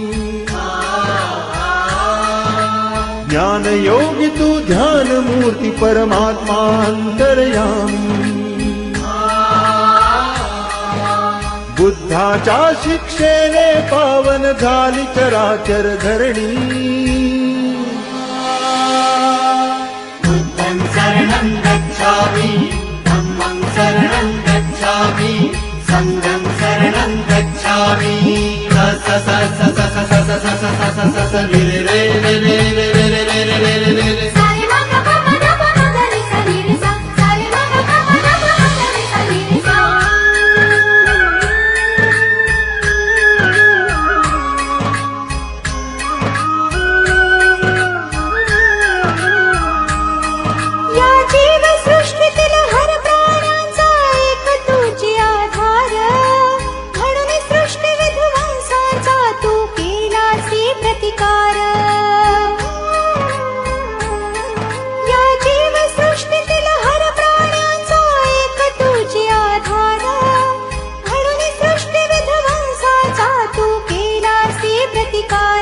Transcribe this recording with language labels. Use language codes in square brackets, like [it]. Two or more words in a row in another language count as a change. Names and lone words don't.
[mr] ज्ञान योगी तू ध्यान मूर्ति परमात्मा अंतर्यामी। बुद्धाच्या शिक्षेने पावन झाली चराचर धरणी। [pi] बुद्धं शरणं गच्छामि धम्मं शरणं गच्छामि संघं शरणं गच्छामि। स स स स स स स स स स स स रे रे रे रे रे रे रे रे रे रे रे रे। सारे मग प म ग म ग रे सा रे रे सा सारे मग प म ग म ग रे सा रे रे सा। [mr] या जीव सृष्टीतील हर प्राण्यांचा एक तुझी आधार म्हणून सृष्टी विध्वंसाचा तू केलासी प्रतिकार। या जीव सृष्टीतील हर प्राण्यांचा एक तुझी आधार म्हणून सृष्टी विध्वंसाचा तू केलासी प्रतिकार।